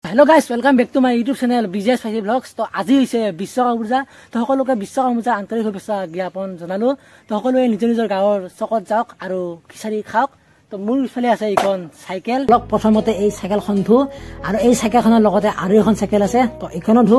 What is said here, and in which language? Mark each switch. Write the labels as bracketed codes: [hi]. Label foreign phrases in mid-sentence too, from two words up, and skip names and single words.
[en] Hello guys welcome back to my YouTube channel বিজেছ ফাইজি ব্লগছ। তো আজি হৈছে বিশ্বকৰ্মা পূজা। [as] তো সকলোকে বিশ্বকৰ্মা পূজা আন্তৰিক শুভেচ্ছা জ্ঞাপন জনালো। তো সকলোৱে নিজৰ নিজৰ গাঁৱৰ চকত যাওক আৰু খিচাৰি খাওক। তো মোৰ ইফালে আছে এইখন চাইকেল। প্ৰথমতে এই চাইকেলখন ধু আৰু এই চাইকেলখনৰ লগতে আৰু এখন চাইকেল আছে। তো এইখনো ধু।